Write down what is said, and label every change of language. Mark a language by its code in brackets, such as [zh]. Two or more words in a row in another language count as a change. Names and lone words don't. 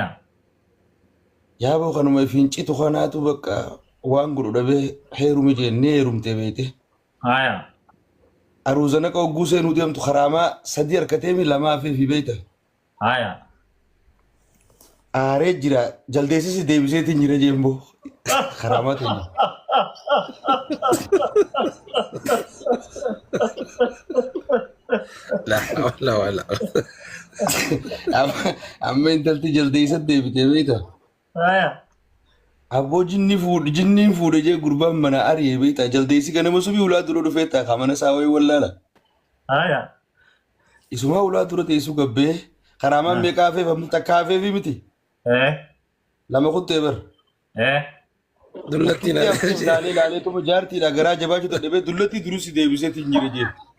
[om] yaaboo kanuma fiincitu kanaatu bakka waan godhu dhabee heerumi jennee heerumtee beete هيا aruuzana ka hogguu seenuu deemtu karaamaa sadii harkateemi lamaa fi beeta هيا aaree jira jaldeessis deebiseetiin jira jeemboo karaamaa teenya [ar] لا حول ولا قوة [om] amma intalti jaldeessat deebitee beeta هيا abboo jinniin fuudhe jee gurbaan mana ari'ee beeta jaldeessi ganama subii ulaa dura dhufee taa mana isaa wayii wallaala هيا isuma ulaa dura teessu gabbee karaamaan meeqaa feef amma takkaa feefi miti ايه lama kuttee bar ايه دلتنا laalee tuma jaartiidha garaa jabaachuu dadhabee dullattii durusi deebiseetiin jira jee